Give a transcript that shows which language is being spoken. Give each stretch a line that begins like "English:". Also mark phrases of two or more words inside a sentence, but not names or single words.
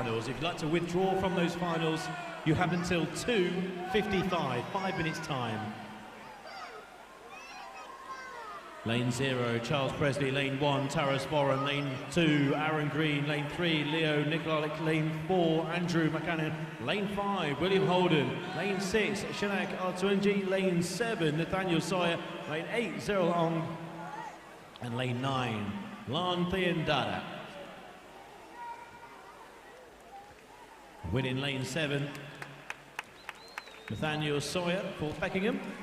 English: If you'd like to withdraw from those finals, you have until 2:55, 5 minutes time. Lane 0, Charles Presley. Lane 1, Taras Boran. Lane 2, Aaron Green. Lane 3, Leo Nikolic. Lane 4, Andrew McCannon. Lane 5, William Holden. Lane 6, Shanak Artunji. Lane 7, Nathaniel Sawyer. Lane 8, Zeril Ong. And lane 9, Lan Thiendada. Winning lane 7, Nathaniel Sawyer for Beckingham.